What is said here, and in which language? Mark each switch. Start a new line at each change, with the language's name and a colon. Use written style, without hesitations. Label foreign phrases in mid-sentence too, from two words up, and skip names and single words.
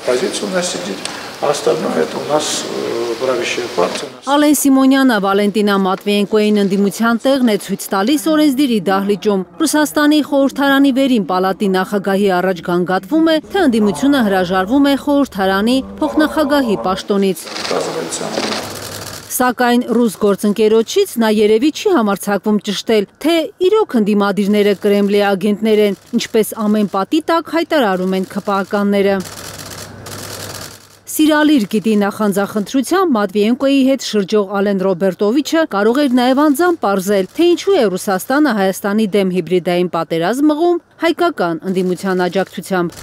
Russian: позицию у нас сидит, а остальное это у нас правящая партия.
Armenian: Ալեն Սիմոնյանը Վալենտինա Մատվիենկոյին ընդդիմության տեղն է ցույց տալիս օրենսդիրի դահլիճում։ Ռուսաստանի խորհրդարանի վերին պալատի նախագահի առաջ գանգատվում է, թե ընդդիմությունը հրաժարվում է խորհրդարանի փոխնախագահի պաշտոնից։ Սակայն ռուս գործընկերոջից նա երևի չի համարձակվում ճշտել, թե իրոք ընդդիմադիրները Կրեմլի ագենտներ են, ինչպես ամեն պատի տակ հայտարարում են ՔՊԱ-ականները։ Սիրալիր գիտի նախանձախնդրությամբ Մատվիենկոյի հետ շրջող Ալեն Ռոբերտովիչը կարող էր նաև անձամբ պարզել, թե ինչու է Ռուսաստանը Հայաստանի դեմ հիբրիդային պատերազմ մղում հայկական ընդդիմության աջակցությամբ։